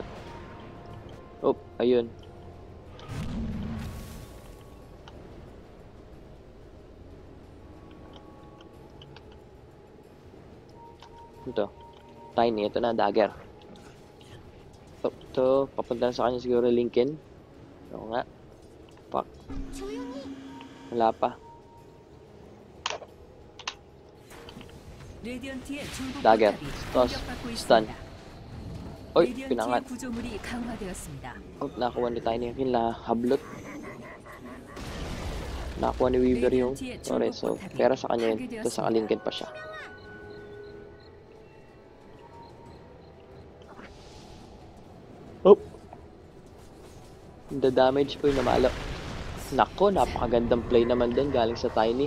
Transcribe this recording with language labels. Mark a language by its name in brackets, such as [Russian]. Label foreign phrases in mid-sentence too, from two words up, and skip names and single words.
[Filipino] Oh, ayun. Ito. Tiny. Ito na, dagger. Oh, ito. Papunta na sa kanya siguro Lincoln. Oo nga. Pak. Wala pa. [Korean] 레디언트의 중부 [English] Dagger. [Korean] 포탑이 [English] Toss. [Korean] 공격받고 [English] Stun. [Korean] 있습니다. [Filipino] Oy, [Korean] 레디언트의 [Filipino] pinangat. [Korean] 구조물이 강화되었습니다. [Filipino] Oh, nakuha ni Tiny yung kill na hablot. Nakuha ni Weaver yung Torres. So, pera sa kanya yun. Ito sa Lincoln pa siya. Oh! [English] The damage [Filipino] po yung namalo. Nako, napakagandang play naman din galing sa Tiny.